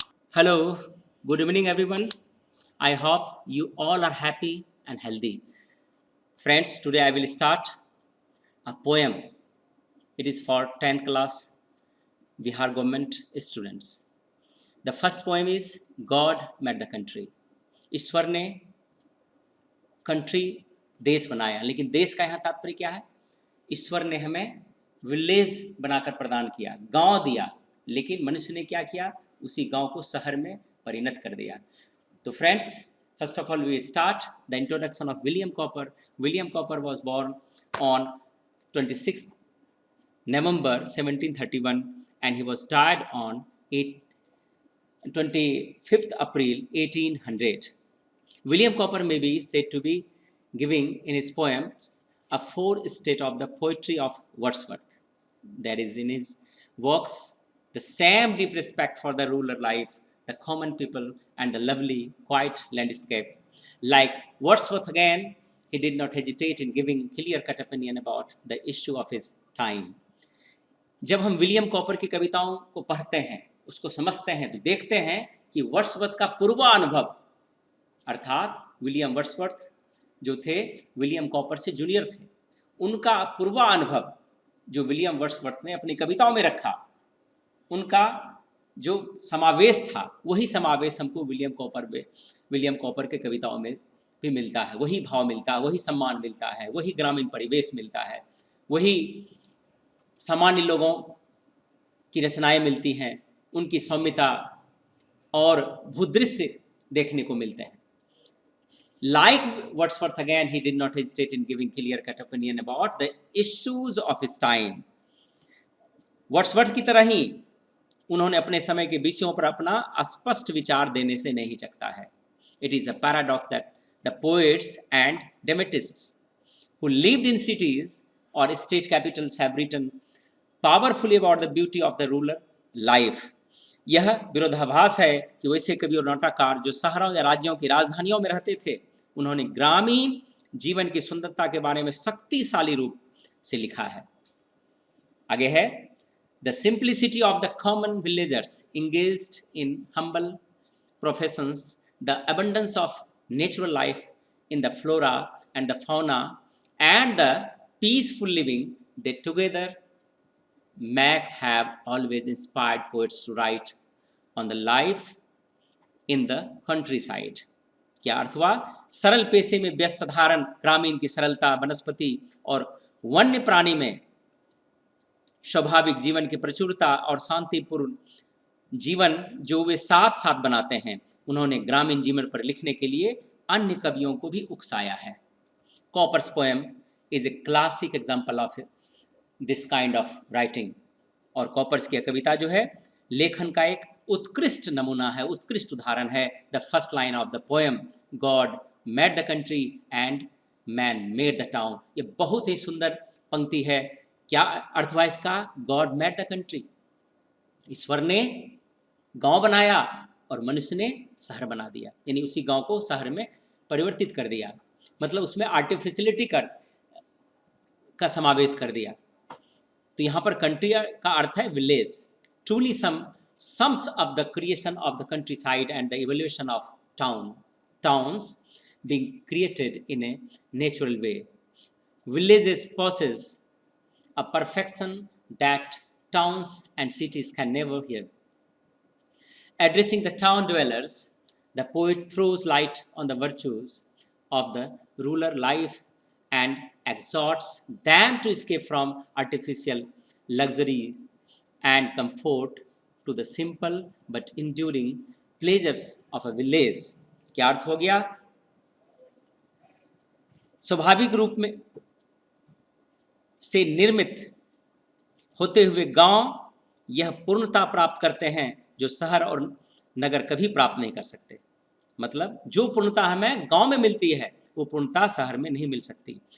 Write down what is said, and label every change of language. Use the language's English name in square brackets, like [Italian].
[English] Hello, good evening, everyone. I hope you all are happy and healthy. Friends, today I will start a poem. It is for 10th class Bihar government students. The first poem is God made the country. [Hindi] ईश्वर ने country देश बनाया, लेकिन देश का यहाँ तात्पर्य क्या है? ईश्वर ने हमें विलेज बनाकर प्रदान किया, गांव दिया, लेकिन मनुष्य ने क्या किया? उसी गांव को शहर में परिणत कर दिया. [English] तो friends, first of all we start the introduction of William Cowper. William Cowper was born on 26th November 1731 and he was died on 25th April 1800. William Cowper may be said to be giving in his poems a fourth state of the poetry of Wordsworth. There is in his works the same deep respect for the rural life, the common people, and the lovely, quiet landscape. Like Wordsworth again, he did not hesitate in giving clear-cut opinion about the issue of his time. [Hindi] जब हम William copper की कविताओं को पढ़ते हैं, उसको समझते हैं, तो देखते हैं कि वर्ड्सवर्थ का पूर्वानुभव, अर्थात विलियम वर्ड्सवर्थ जो थे विलियम कॉपर से जूनियर थे, उनका पूर्वानुभव जो विलियम वर्ड्सवर्थ ने अपनी कविताओं में रखा, उनका जो समावेश था, वही समावेश हमको विलियम कॉपर के कविताओं में भी मिलता है. वही भाव मिलता है, वही सम्मान मिलता है, वही ग्रामीण परिवेश मिलता है, वही सामान्य लोगों की रचनाएं मिलती हैं, उनकी सौम्यता और भूदृश्य देखने को मिलते हैं. [English] Like Wordsworth again, he did not hesitate in giving clear-cut opinion about the issues of his time. [Hindi] Wordsworth की तरह ही उन्होंने अपने समय के विषयों पर अपना स्पष्ट विचार देने से नहीं चकता है. [English] It is a paradox that the poets and dramatists who lived in cities or state capitals have written powerfully about the beauty of the rural life. [Hindi] यह विरोधाभास है कि वैसे कवि और नाटककार जो शहरों या राज्यों की राजधानियों में रहते थे, उन्होंने ग्रामीण जीवन की सुंदरता के बारे में शक्तिशाली रूप से लिखा है. आगे है, [English] The simplicity of the common villagers engaged in humble professions, the abundance of natural life in the flora and the fauna, and the peaceful living they together make have always inspired poets to write on the life in the countryside. [Hindi] क्या अर्थ हुआ? सरल पेशे में व्यस्त साधारण ग्रामीण की सरलता, वनस्पति और वन्य प्राणी में स्वाभाविक जीवन की प्रचुरता और शांतिपूर्ण जीवन जो वे साथ साथ बनाते हैं, उन्होंने ग्रामीण जीवन पर लिखने के लिए अन्य कवियों को भी उकसाया है. [English] Cowper's poem is a classic example of this kind of writing. [Hindi] और कॉपर्स की कविता जो है लेखन का एक उत्कृष्ट नमूना है, उत्कृष्ट उदाहरण है. [English] The first line of the poem, God made the country and man made the town. [Hindi] ये बहुत ही सुंदर पंक्ति है. क्या अर्थ हुआ इसका? [English] God made the country, [Hindi] ईश्वर ने गांव बनाया और मनुष्य ने शहर बना दिया, यानी उसी गांव को शहर में परिवर्तित कर दिया, मतलब उसमें आर्टिफिशियलिटी का समावेश कर दिया. तो यहाँ पर कंट्री का अर्थ है village. [English] Truly sums up the creation of the countryside and the evolution of towns being created in a natural way. Villages possess a perfection that towns and cities can never have. Addressing the town dwellers, the poet throws light on the virtues of the rural life and exhorts them to escape from artificial luxuries and comfort to the simple but enduring pleasures of a village. [Hindi] क्या अर्थ हो गया? स्वाभाविक रूप में से निर्मित होते हुए गांव यह पूर्णता प्राप्त करते हैं जो शहर और नगर कभी प्राप्त नहीं कर सकते. मतलब जो पूर्णता हमें गांव में मिलती है, वो पूर्णता शहर में नहीं मिल सकती.